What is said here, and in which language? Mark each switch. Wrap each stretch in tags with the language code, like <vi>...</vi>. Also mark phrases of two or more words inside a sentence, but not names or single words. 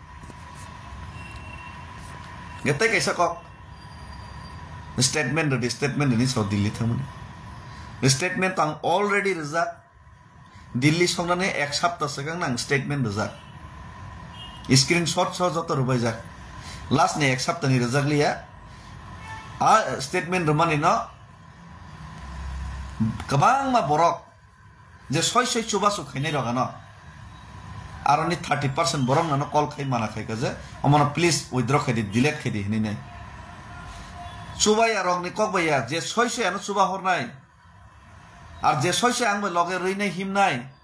<brx>गेते कैसा कक स्टेटमेंट नि सो दिल्ली थामनि स्टेटमेंट आं अलरेडी रिजा दिल्ली संनानै एक सप्ताह सिगां आं स्टेटमेंट रिजा स्क्रीनशॉट सो जत रुबाय जा लास्ट ने एक सप्ताह नि रिजागलिया आ स्टेटमेंट रमानि न गोबां मा बरक जे सय चुबासु खाइनाय रगानो आरोनि 30% बरक नानो कल खाइ माना खाइका जे अमन</brx> <en>please withdraw</en> <brx>खाइदि डिलीट खाइदि हिनि नै चुबाया रगनि ककबाया जे सय आनो चुबा हरनाय आर जे सय आंबो लगे रइनाय हिमनाय</brx>